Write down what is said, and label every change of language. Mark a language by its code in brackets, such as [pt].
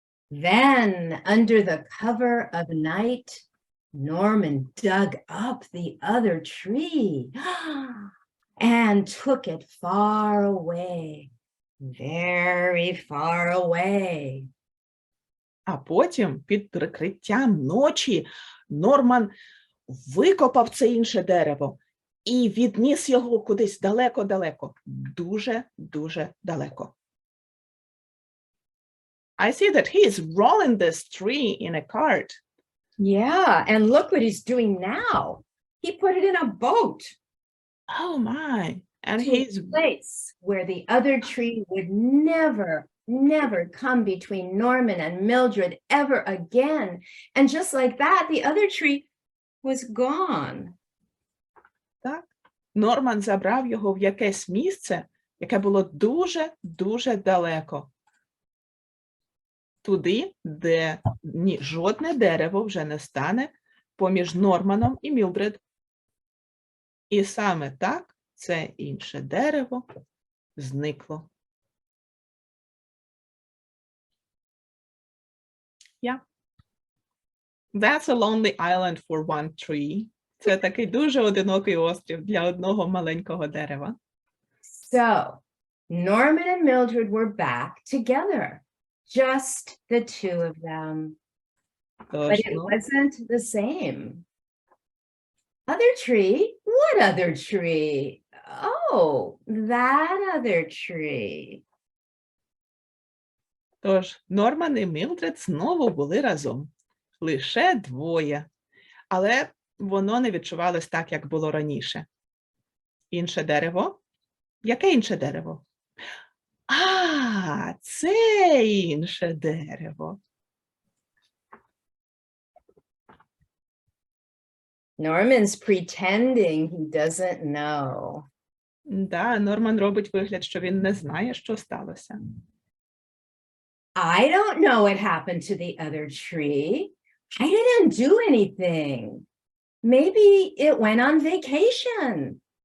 [en] Then, under the cover of night, Norman dug up the other tree and took it far away, very far away. [uk] А потім, під прикриттям ночі, Норман викопав це інше дерево і відніс його кудись далеко-далеко, дуже-дуже далеко. [en] I see that he is rolling this tree in a cart. Yeah, and look what he's doing now. He put it in a boat. Oh my. And To he's a place where the other tree would never come between Norman and Mildred ever again. And just like that, the other tree was gone. [uk] так. Норман забрав його в якесь місце, яке було дуже-дуже далеко. Туди, де жодне дерево вже не стане поміж Норманом і Мілдред. І саме так це інше дерево зникло. [en] That's a lonely island for one tree. [uk] Це такий дуже одинокий острів для одного маленького дерева. [en] So Norman and Mildred were back together, just the two of them. But [uk] Тож, [en] it wasn't the same. Other tree? What other tree? Oh, that other tree. [uk] Тож Норман і Мілдред знову були разом. Лише двоє. Але воно не відчувалось так, як було раніше. Інше дерево? Яке інше дерево? А, це інше дерево. [en] Norman's pretending he doesn't know. [uk] Да, Норман робить вигляд, що він не знає, що сталося. [en] I don't know what happened to the other tree. I didn't do anything. Maybe it went on vacation.